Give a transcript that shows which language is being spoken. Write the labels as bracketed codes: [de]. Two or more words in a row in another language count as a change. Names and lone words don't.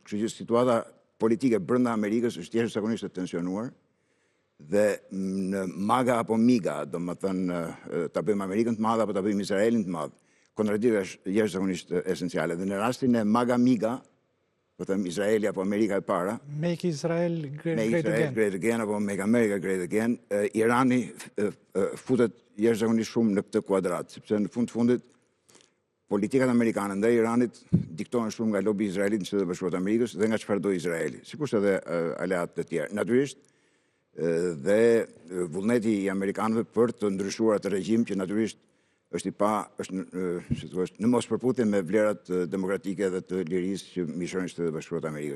[sq] Kështu që situata politike brenda Amerikës është jashtëzakonisht e tensionuar dhe në MAGA apo MIGA, domethënë ta bëjmë Amerikën të madhe apo ta bëjmë Izraelin të madh, kontradikta është jashtëzakonisht esenciale. Dhe në rastin e MAGA-MIGA, po them Izraeli apo Amerika e para, [en] Make Israel Great Again apo Make America Great Again, [sq] Irani futet jashtëzakonisht shumë në këtë kuadrat, sepse në fund të fundit politikat amerikane ndaj Iranit diktohen shumë nga lobi izraelit në Shtetet Bashkuara të Amerikës dhe nga çfarë do Izraeli, sikurse edhe aleatët e tjerë. Natyrisht dhe vullneti i amerikanëve për të ndryshuar atë regjim që natyrisht është në mos përputhje me vlerat demokratike dhe të lirisë që mishërojnë Shtetet Bashkuara të Amerikës.